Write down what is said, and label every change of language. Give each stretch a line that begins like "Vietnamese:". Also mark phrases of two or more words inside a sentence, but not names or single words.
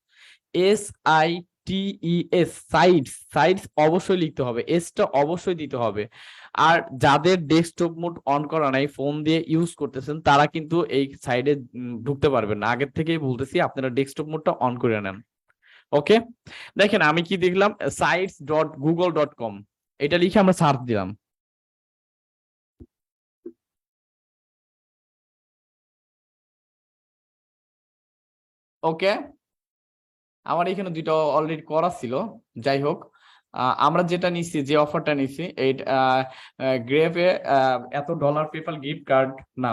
Bangla: SITES সাইটস, সাইটস অবশ্যই লিখতে হবে, এসটা অবশ্যই দিতে হবে। আর যাদের
English: desktop mode on
Bangla: করা নাই, ফোন দিয়ে ইউজ করতেছেন, তারা কিন্তু এই সাইডে ঢুকতে পারবেন না। আগের থেকেই বলতেছি আপনারা
English: desktop modeটা
Bangla: অন করে নেন। ওকে, দেখেন আমি কি দেখলাম, sites.google.com এটা লিখে আমরা সার্চ দিলাম। ওকে, আমার এখানে দুইটা অলরেডি করা ছিল। যাই হোক, আমরা যেটা নিচ্ছি, যে অফারটা নিচ্ছি এই গ্রেভে এত ডলার পেপাল
English: gift card now.